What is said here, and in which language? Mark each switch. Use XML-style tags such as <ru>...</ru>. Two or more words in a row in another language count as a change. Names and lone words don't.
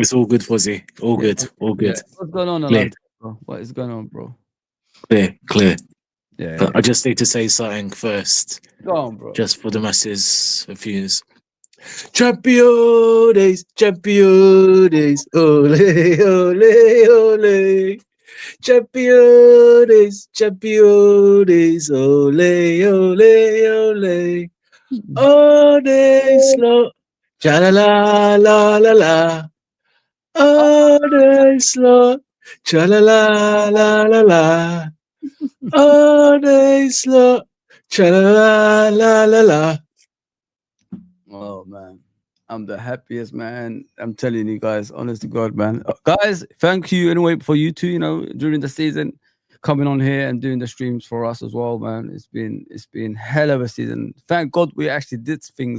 <en>It's all good, Fuzzy. All Yeah, good. All yeah. good. What's going on, Clear. Alante, bro? What is going on, bro? Clear. Yeah. I just need to say something first, Go on, bro. just for the masses of viewers. Champions, champions, ole, ole, ole. Champions, champions, ole, ole, ole. Ole, slow, cha la la la la la. Ole, slow, cha la la la la la. Ole, slow, cha la la la la. Oh man, I'm the happiest man. I'm telling you guys, honest to God, man. Guys, thank you anyway for you two. You know, during the season, coming on here and doing the streams for us as well, man. It's been hell of a season. Thank God we actually did things.</en>